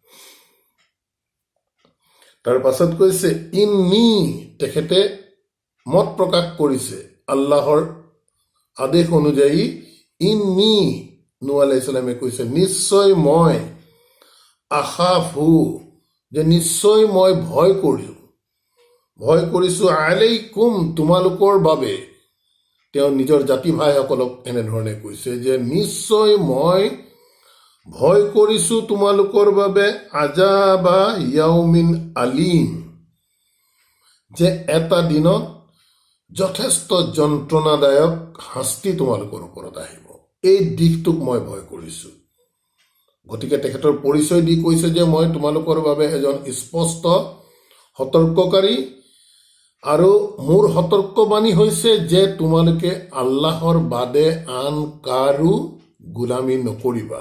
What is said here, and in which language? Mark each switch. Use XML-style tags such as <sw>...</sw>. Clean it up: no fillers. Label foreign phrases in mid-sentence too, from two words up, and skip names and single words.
<as>তাৰ পাছত কৈছে ইন্নী, তেখেতে মত প্ৰকাশ কৰিছে আল্লাহৰ আদেশ অনুযায়ী ইন্নী, নূহ</as> <ar>عليه السلام</ar> <as>কৈছে নিশ্চয় মই আখাফু, যে নিশ্চয় মই ভয় কৰিছো আলাইকুম, তোমালোকৰ বাবে। তেওঁ নিজৰ জাতি ভাইসকলক এনেধৰণে কৈছে যে নিশ্চয় মই ভয় কৰিছো তোমালোকৰ বাবে</as> <ar>عذاب يوم أليم,</ar> <as>যে এটা দিনত যথেষ্ট যন্ত্ৰণাদায়ক শাস্তি তোমালোকৰ ওপৰত আহিব। এই দিশটোক মই ভয় কৰিছো। গতিকে তেখেতৰ পৰিচয় দি কৈছে যে মই তোমালোকৰ বাবে এজন স্পষ্ট সতৰ্ককাৰী, আৰু মোৰ সতৰ্কবাণী হৈছে যে তোমালোকে আল্লাহৰ বাদে আন কাৰো গোলামী নকৰিবা।</as>